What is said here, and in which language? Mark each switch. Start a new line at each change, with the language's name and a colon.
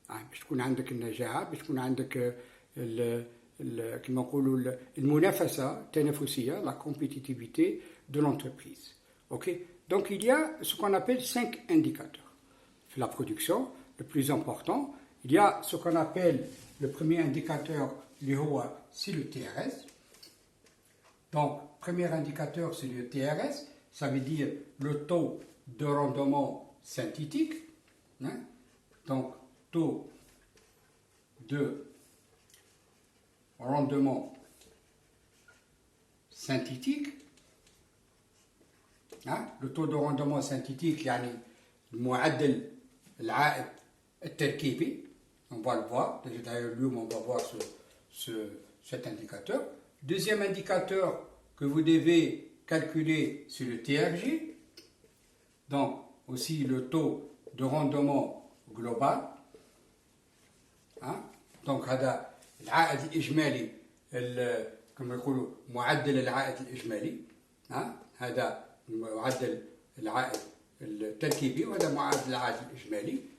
Arabic: باش تكون عندك النجاعة باش تكون عندك كما نقولوا المنافسة التنافسية
French: la compétitivité de l'entreprise. Ok. Donc il y a ce qu'on appelle 5 indicateurs. La production, le plus important, il y a ce qu'on appelle le premier indicateur, c'est le TRS. Donc, premier indicateur, c'est le TRS, ça veut dire le taux de rendement synthétique. Hein? Donc, taux de rendement synthétique. Hein? Le taux de rendement synthétique,
Arabic: يعني المعدل العائد التركيبي.
French: On va le voir. D'ailleurs, on va voir cet indicateur. Deuxième indicateur que vous devez calculer, c'est le TRG. Donc, aussi le taux de rendement global. Hein?
Arabic: Donc, هذا العائد الإجمالي كما يقولوا معدل العائد الإجمالي. هذا معدل العائد التركيبي وهذا معدل العائد الإجمالي.